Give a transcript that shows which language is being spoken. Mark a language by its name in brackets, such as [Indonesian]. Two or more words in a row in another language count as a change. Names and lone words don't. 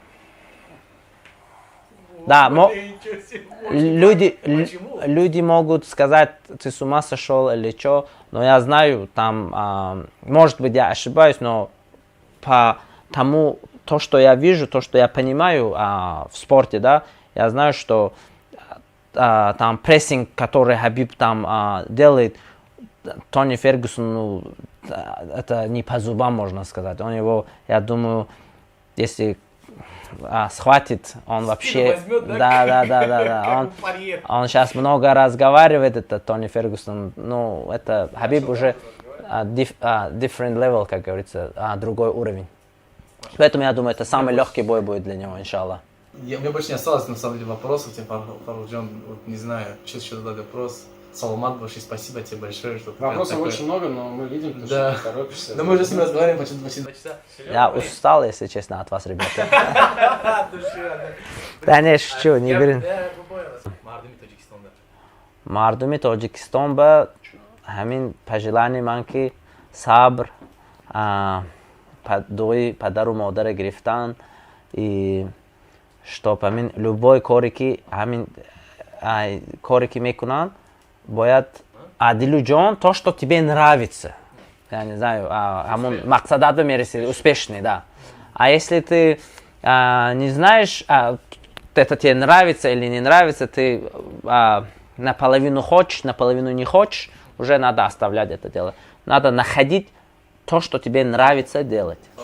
[Russian] Да, люди могут сказать, ты с ума сошел или что, но я знаю, там, может быть, я ошибаюсь, но по тому, то, что я вижу, то, что я понимаю в спорте, да, я знаю, что там прессинг, который Хабиб там делает, Тони Фергюсон, это не по зубам, можно сказать. Он его, я думаю, если схватит, он вообще... Возьмет, да. Он сейчас много разговаривает, это Тони Фергюсон. Ну, это Хабиб уже [English] different level, [Russian] как говорится, другой уровень. Поэтому я думаю, это самый легкий бой будет для него, иншаллах. Мне больше не осталось, на самом деле, вопросов. Фаруджон, вот, не знаю, что еще задать вопрос. Саламат, большое спасибо тебе большое, что Вопросов очень много, но мы видим, да. Что ты торопишься. Но мы уже с ним разговариваем почти 2 часа. Я устал, если честно, от вас, ребята. Да не, шучу, не берем. [Tajik] Мардуми Тоджикистон ба ҳамин пажелани ман ки сабр, дуи падару модарро гирифтан [Russian] и чтоб [Tajik] ҳамин любой коре ки мекунанд бояд адилу ҷон [Russian] то, что тебе нравится. Я не знаю, [Tajik] ҳамун мақсадат мераси [Russian] успешный, да. А если ты не знаешь, это тебе нравится или не нравится, ты наполовину хочешь, наполовину не хочешь, уже надо оставлять это дело. Надо находить то, что тебе нравится делать.